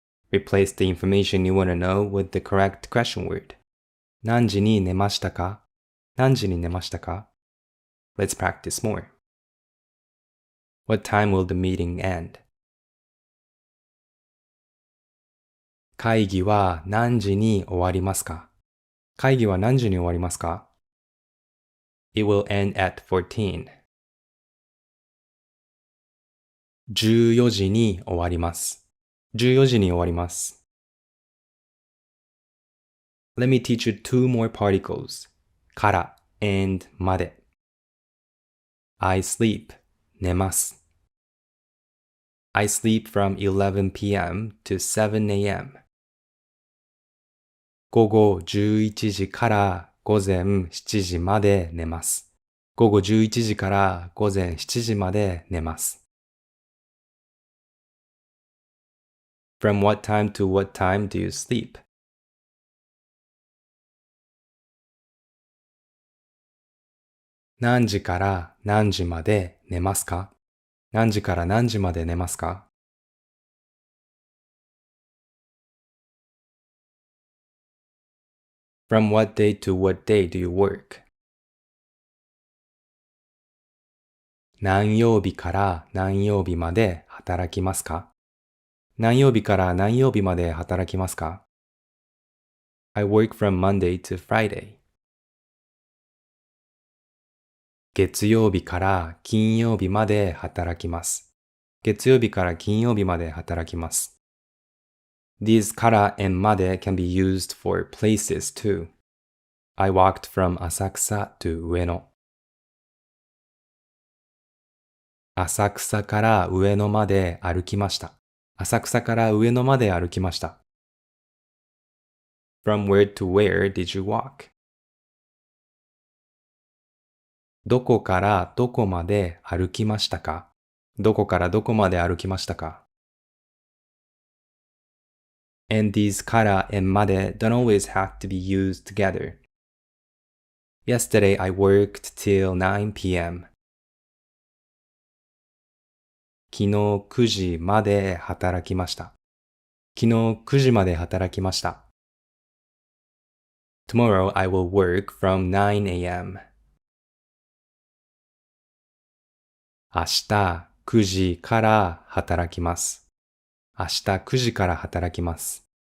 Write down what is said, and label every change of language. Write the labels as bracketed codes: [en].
[en] Replace the information you want to know with the correct question word. [ja] 何時に寝ましたか?何時に寝ましたか? [en] Let's practice more. What time will the meeting end? [ja] 会議は何時に終わりますか?会議は何時に終わりますか? [en] It will end at 14. [ja] 14時に終わります。14時に終わります。 [en] Let me teach you two more particles. から and まで。I sleep. [ja] 寝ます。 [en] I sleep from 11 p.m. to 7 a.m. [ja] 午後11時から午前7時まで寝ます。午後11時から午前7時まで寝ます。 [en] From what time to what time do you sleep? [ja] 何時から何時まで寝ますか?何時から何時まで寝ますか? [en] From what day to what day do you work? [ja] 何曜日から何曜日まで働きますか？何曜日から何曜日まで働きますか？ [en] I work from Monday to Friday. [ja] 月曜日から金曜日まで働きます。月曜日から金曜日まで働きます。 [en] These から and まで can be used for places too. I walked from 浅草 to 上野。 [ja] 浅草から上野まで歩きました。浅草から上野まで歩きました。 [en] From where to where did you walk? [ja] どこからどこまで歩きましたか？どこからどこまで歩きましたか？ [en] And these から and まで don't always have to be used together. Yesterday I worked till 9 p.m. [ja] 昨日9時まで働きました。昨日9時まで働きました。 [en] Tomorrow I will work from 9 a.m. [ja] 明日9時から働きます。明日9時から働きます。